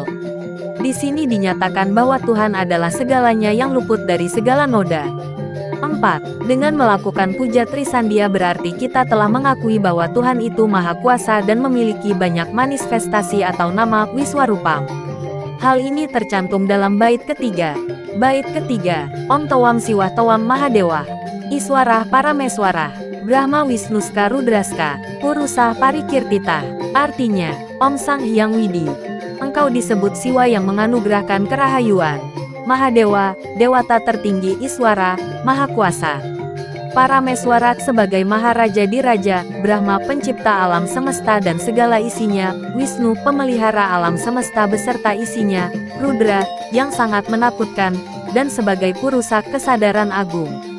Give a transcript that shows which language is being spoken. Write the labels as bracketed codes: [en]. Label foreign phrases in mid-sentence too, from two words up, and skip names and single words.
[id] Di sini dinyatakan bahwa Tuhan adalah segalanya yang luput dari segala noda. 4. Dengan melakukan Puja Trisandia berarti kita telah mengakui bahwa Tuhan itu Maha Kuasa dan memiliki banyak manifestasi atau nama Wiswarupam. Hal ini tercantum dalam bait ketiga. Bait ketiga, [sa] Om Tawam Siwah Tawam Mahadewa, Iswarah Parameswarah, Brahma Wisnuska Rudraska, Purusah Parikirtita. [id] Artinya, Om Sang Hyang Widi. Engkau disebut Siwa yang menganugerahkan kerahayuan, Mahadewa, Dewata tertinggi, Iswara, Maha Kuasa, Parameswara sebagai Maharaja Diraja, Brahma pencipta alam semesta dan segala isinya, Wisnu pemelihara alam semesta beserta isinya, Rudra yang sangat menakutkan, dan sebagai Purusa kesadaran agung.